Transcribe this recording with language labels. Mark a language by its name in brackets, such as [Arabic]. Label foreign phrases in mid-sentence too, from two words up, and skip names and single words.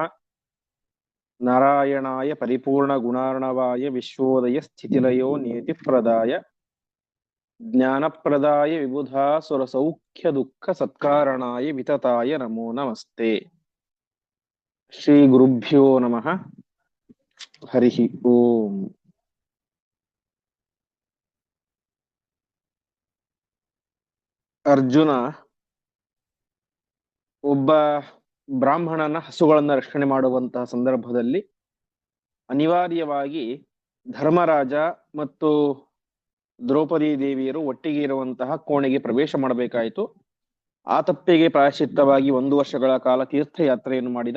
[Sanskrit] नारायणाय परिपूर्णगुणार्णवाय विश्वोदय स्थितिलयो नियतिप्रदाय ज्ञानप्रदाय विबुधासुरसौख्यदुःखसत्कारणाय वितताय नमो नमस्ते। श्रीगुरुभ्यो नमः। हरिः ओम्। [Kannada] ಅರ್ಜುನ ಒಬ್ಬ ಬ್ರಾಹ್ಮಣನ ಹಸುಗಳನ್ನ ರಕ್ಷಣೆ ಮಾಡುವಂತಹ ಸಂದರ್ಭದಲ್ಲಿ ಅನಿವಾರ್ಯವಾಗಿ ಧರ್ಮರಾಜ ಮತ್ತು ದ್ರೌಪದಿ ದೇವಿಯರು ಒಟ್ಟಿಗೆ ಇರುವಂತಹ ಕೋಣೆಗೆ ಪ್ರವೇಶ ಮಾಡಬೇಕಾಯಿತು. ಆ ತಪ್ಪಿಗೆ ಪ್ರಾಯಶ್ಚಿತ್ತವಾಗಿ 1 ವರ್ಷಗಳ ಕಾಲ ತೀರ್ಥಯಾತ್ರೆಯನ್ನು ಮಾಡಿದ.